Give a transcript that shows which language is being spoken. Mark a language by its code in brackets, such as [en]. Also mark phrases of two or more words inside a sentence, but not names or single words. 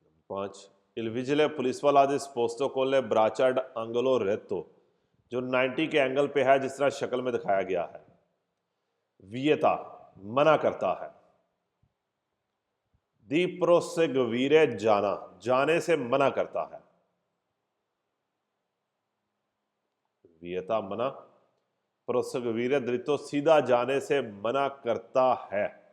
[it] 5 il vigile [hi] पुलिस वाला [it] disposto con le braccia ad angolo retto, [hi] जो 90 के एंगल पे है जिस तरह शक्ल में दिखाया गया है। वियता मना करता है। [it] di proseguire [hi] जाना, जाने से मना करता है। वियता मना, [it] proseguire dritto [hi] सीधा जाने से मना करता है।